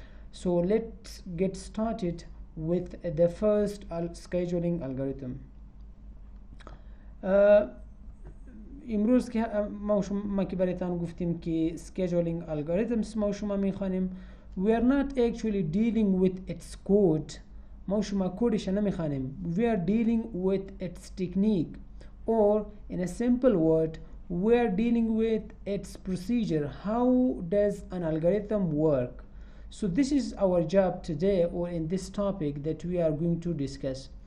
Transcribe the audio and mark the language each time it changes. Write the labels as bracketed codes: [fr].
[en] So let's get started with the first scheduling algorithm. [fa] امروز که ما که برایتان گفتیم که scheduling algorithms ما شما میخوانیم، [en] we are not actually dealing with its code. [fa] ما شما کودش نمیخوانیم. [en] We are dealing with its technique, or in a simple word we are dealing with its procedure. How does an algorithm work? So this is our job today, or in this topic that we are going to discuss.